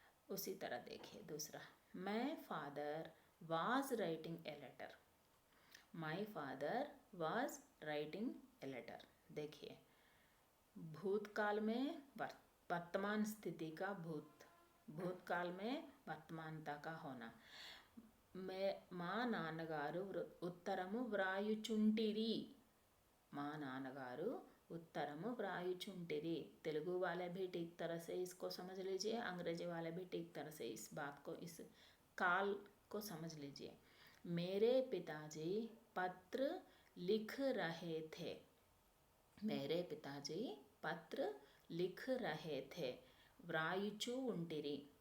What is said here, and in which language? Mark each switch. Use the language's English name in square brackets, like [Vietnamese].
[Hindi] उसी तरह देखिए दूसरा, [English] My father was writing a letter, my father was writing a letter. [Hindi] देखिए भूतकाल में वर्तमान स्थिति का भूतकाल में वर्तमानता का होना। [Telugu] మా నాన్నగారు ఉత్తరము వ్రాయుచుంటిరి, మా నాన్నగారు उत्तरम व्रायुचुंटिरी। [Hindi] तेलुगु वाले भी ठीक तरह से इसको समझ लीजिए, अंग्रेजी वाले भी ठीक तरह से इस बात को, इस काल को समझ लीजिए। मेरे पिताजी पत्र लिख रहे थे, मेरे पिताजी पत्र लिख रहे थे, [Telugu] व्रायुचु उंटिरी।